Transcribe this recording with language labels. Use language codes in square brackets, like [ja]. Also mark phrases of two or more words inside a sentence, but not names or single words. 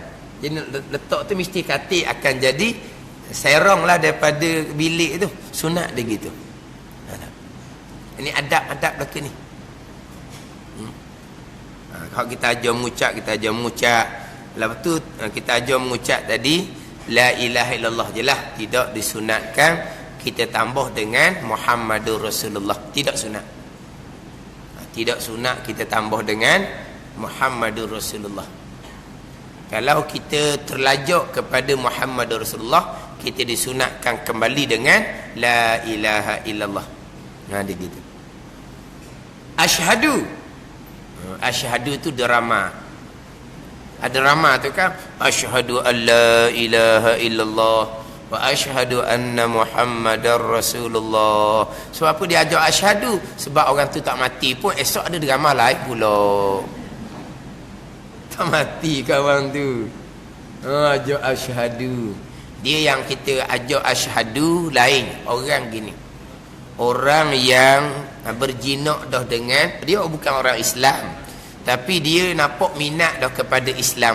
[ms] Jadi letak tu mesti katil akan jadi serong lah daripada bilik tu. Sunat dia gitu. Ini adab belaka ni. Kalau kita ajar mengucap, lepas tu kita ajar mengucap tadi [ar] لا إله إلا الله [ms] je lah. Tidak disunatkan kita tambah dengan [ar] محمد رسول الله. [ms] Tidak sunat. Tidak sunat kita tambah dengan [ar] محمد رسول الله. [ms] Kalau kita terlajuk kepada [ar] محمد رسول الله, [ms] kita disunatkan kembali dengan [ar] لا إله إلا الله. [ms] Dia gitu. Asyhadu. Asyhadu tu drama. Ada drama tu kan, [ar] أشهد أن لا إله إلا الله وأشهد أن محمدا رسول الله. [ms] Sebab apa dia ajak asyhadu? Sebab orang tu tak mati pun esok ada drama lain pula. Tak mati kawan tu. Ajak asyhadu. Dia yang kita ajak asyhadu lain. Orang gini. Orang yang berjinak dah dengan, dia bukan orang Islam, tapi dia nampak minat dah kepada Islam.